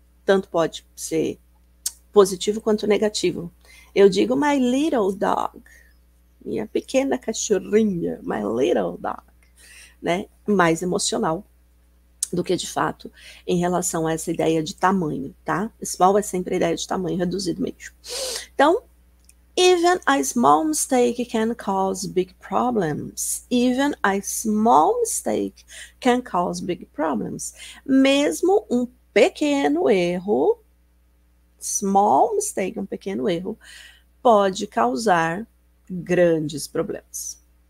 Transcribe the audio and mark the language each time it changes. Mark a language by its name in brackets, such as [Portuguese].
[Portuguese] Tanto pode ser positivo quanto negativo. Eu digo [English] my little dog, [Portuguese] minha pequena cachorrinha, my little dog, né? Mais emocional do que de fato em relação a essa ideia de tamanho, tá? Small é sempre a ideia de tamanho reduzido mesmo. [English] Então, even a small mistake can cause big problems. Even a small mistake can cause big problems. [Portuguese] Mesmo um pequeno erro, [English] small mistake, [Portuguese] um pequeno erro, pode causar grandes problemas.